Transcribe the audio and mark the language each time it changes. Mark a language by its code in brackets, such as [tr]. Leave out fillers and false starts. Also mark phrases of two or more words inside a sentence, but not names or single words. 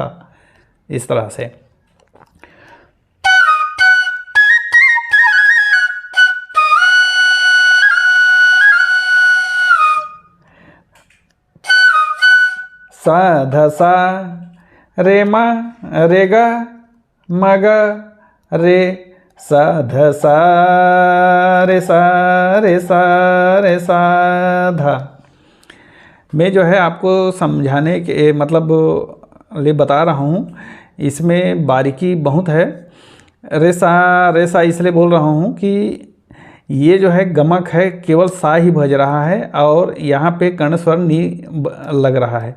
[hi] इस तरह से सा ध सा रे म रे ग म ग रे सा ध सा रे सा धा। मैं जो है आपको समझाने के मतलब लिए बता रहा हूँ। इसमें बारीकी बहुत है। रे सा इसलिए बोल रहा हूँ कि ये जो है गमक है, केवल सा ही बज रहा है और यहाँ पे कर्ण स्वर नी लग रहा है।